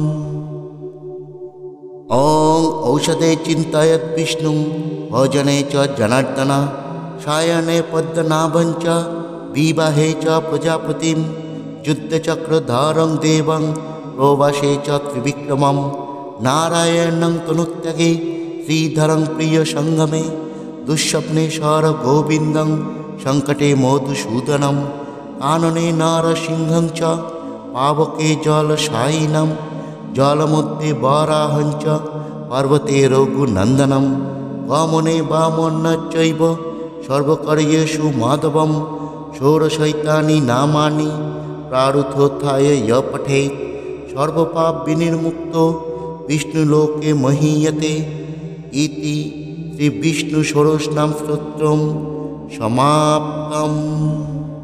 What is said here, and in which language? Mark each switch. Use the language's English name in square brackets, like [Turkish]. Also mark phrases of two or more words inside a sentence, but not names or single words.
[Sanskrit] ওং ঔষধে চিন্তয়ৎ বিষ্ণুং ভজনে চ জনার্দনা সায়নে পদ্মনাভং চ বিবাহে চ প্রজাপতিম যুদ্ধচক্রধারং দেবং প্রবাসে চ ত্রিবিক্রমম নারায়ণং তনুত্যাগে শ্রীধরং প্রিয় সঙ্গমে দুঃস্বপ্নে সর গোবিন্দং সংকটে মধুসূদনম কাননে নারসিংহং চ পাবকে জলশায়িনম জলমধ্যে বরাহং চ পর্বতে রঘুনন্দনম গমনে বামন্নচৈব সর্বকার্যেষু মাধবম ষোড়শৈতানি নামানি প্রারুথোত্থায় য় পঠেৎ সর্বপাপ বিনির্মুক্ত বিষ্ণুলোকে মহীয়তে ইতি শ্রী বিষ্ণু ষোড়শনাম স্তোত্রম সমাপ্তম।